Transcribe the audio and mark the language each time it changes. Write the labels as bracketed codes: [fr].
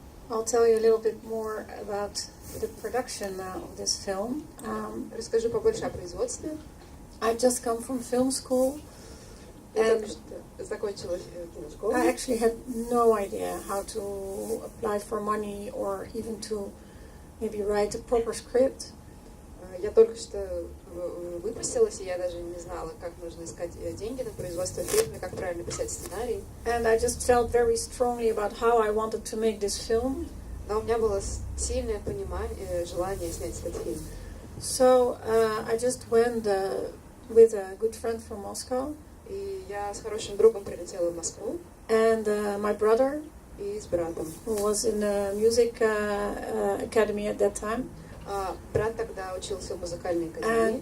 [en] I'll tell you a little bit more about the production of this film. [ru] Расскажу побольше о производстве. [en] I've just come from film school, [ru] Я только что закончила киношколу. [en] I actually had no idea how to apply for money or even to maybe write a proper script. [ru] Я только что выпустилась, и я даже не знала, как нужно искать деньги на производство фильма, как правильно писать сценарий. [en] And I just felt very strongly about how I wanted to make this film. [ru] Но у меня было сильное понимание, желание снять этот фильм. [en] So I just went with a good friend from Moscow. [ru] И я с хорошим другом прилетела в Москву. [en] And my brother, [ru] И с братом. [en] who was in the music academy at that time. [ru] Брат тогда учился в музыкальной академии.